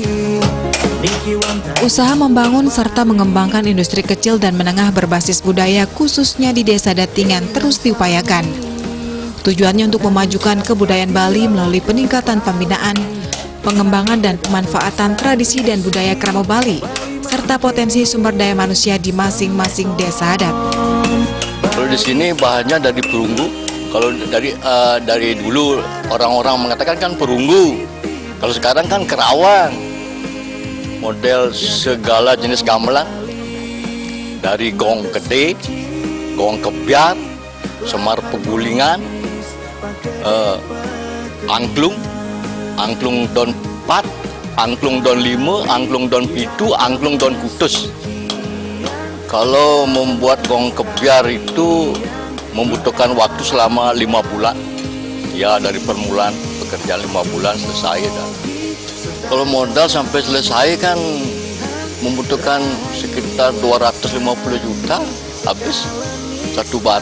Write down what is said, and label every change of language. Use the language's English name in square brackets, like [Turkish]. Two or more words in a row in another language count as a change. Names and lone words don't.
[Indonesian] Usaha membangun serta mengembangkan industri kecil dan menengah berbasis budaya khususnya di Desa Datingan terus diupayakan. Tujuannya untuk memajukan kebudayaan Bali melalui peningkatan pembinaan, pengembangan dan pemanfaatan tradisi dan budaya kerama Bali, serta potensi sumber daya manusia di masing-masing desa adat. Kalau di sini bahannya dari perunggu. Kalau dari dulu orang-orang mengatakan kan perunggu. Kalau sekarang kan kerawang. Model segala jenis gamelan. Dari gong gede, gong kebiar, semar pegulingan, angklung don 4, angklung don 5, angklung don 7, angklung don kutus. Kalau membuat gong kebiar itu membutuhkan waktu selama 5 bulan. Ya, dari permulaan pekerjaan 5 bulan selesai. Kalau modal sampai selesai kan membutuhkan sekitar 250 juta habis satu baru.